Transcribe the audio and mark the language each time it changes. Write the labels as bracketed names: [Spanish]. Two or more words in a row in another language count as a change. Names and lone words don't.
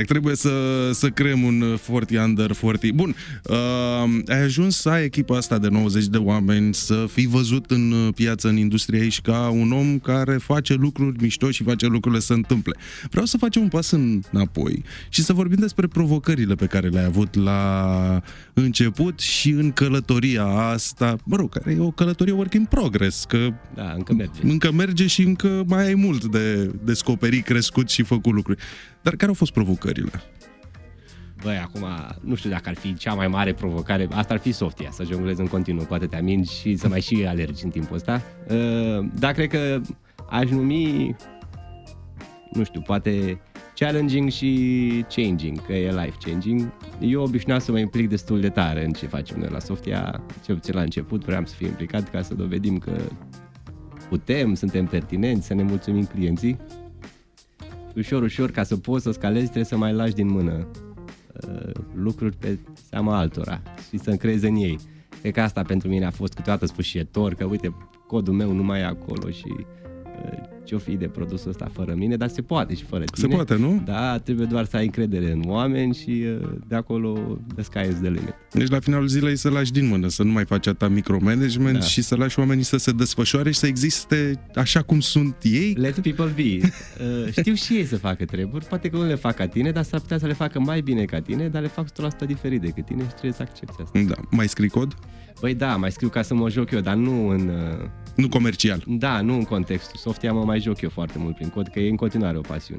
[Romanian] Trebuie să creăm un 40 Under 40. Bun, ai ajuns să ai echipa asta de 90 de oameni, să fii văzut în piață, în industrie aici, ca un om care face lucruri mișto și face lucrurile să se întâmple. Vreau să facem un pas înapoi și să vorbim despre provocările pe care le-ai avut la început și în călătoria asta, mă rog, care e o călătorie [English] work in progress, [Romanian] că da, încă merge. Încă merge și încă mai ai mult de descoperit, crescut și făcut lucruri. Dar care au fost provocările? Băi, acum, nu știu dacă ar fi cea mai mare provocare, asta ar fi Softia, să jonglezi în continuu cu atâtea mingi și să mai și alergi în timpul ăsta. Dar cred că aș numi, nu știu, poate challenging și changing, că e life-changing. Eu obișnuiam să mă implic destul de tare în ce facem noi la Softia, cel puțin la început vreau să fiu implicat ca să dovedim că putem, suntem pertinenți, să ne mulțumim clienții. Ușor, ca să poți să scalezi, trebuie să mai lași din mână lucruri pe seama altora și să încrezi în ei. Cred că asta pentru mine a fost câteodată sfârșitor, că uite, codul meu nu mai e acolo și ce-o fi de produsul ăsta fără mine, dar se poate și fără tine. Se poate, nu? Da, trebuie doar să ai încredere în oameni și de acolo [English] the sky is the limit. [Romanian] Deci la finalul zilei să lași din mână, să nu mai faci atâta micromanagement și să lași oamenii să se desfășoare și să existe așa cum sunt ei. [English] Let people be. [Romanian] Știu și ei să facă treburi, poate că nu le fac ca tine, dar s-ar putea să le facă mai bine ca tine, dar le fac 100% diferit decât tine și trebuie să accepti asta. Da. Mai scrii cod? Băi da, mai scriu ca să mă joc eu, dar nu în... Nu comercial. Da, nu în contextul Softia, mă mai joc eu foarte mult prin cod, că e în continuare o pasiune.